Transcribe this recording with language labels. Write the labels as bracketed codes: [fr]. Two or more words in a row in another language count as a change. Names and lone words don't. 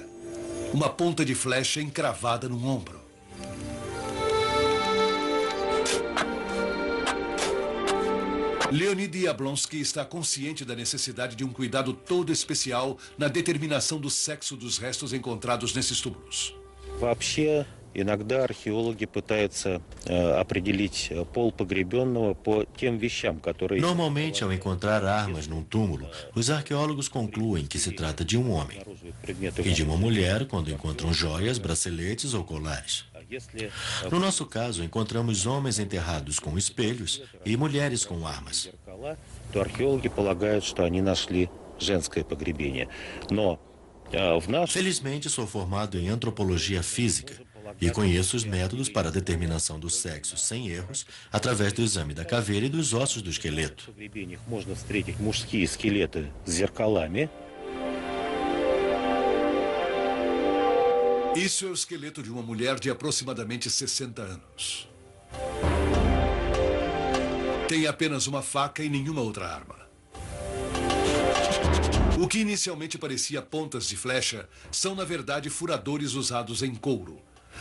[pt] Uma ponta de flecha encravada no ombro. Leonid Yablonsky está consciente da necessidade de um cuidado todo especial na determinação do sexo dos restos encontrados nesses túmulos. [ru] Иногда археологи пытаются определить пол погребенного по тем вещам, которые... [pt] Normalmente, ao encontrar armas num túmulo, os arqueólogos concluem que se trata de um homem e de uma mulher quando encontram joias, braceletes ou colares. No nosso caso, encontramos homens enterrados com espelhos e mulheres com armas. [ru] То археологи полагают, что они нашли женское погребение. Но [pt] Felizmente, sou formado em antropologia física e conheço os métodos para a determinação do sexo sem erros através do exame da caveira e dos ossos do esqueleto. [ru] Можно встретить мужские скелеты с зеркалами. [pt] Isso é o esqueleto de uma mulher de aproximadamente 60 anos. Tem apenas uma faca e nenhuma outra arma. O que inicialmente parecia pontas de flecha são, na verdade, furadores usados em couro.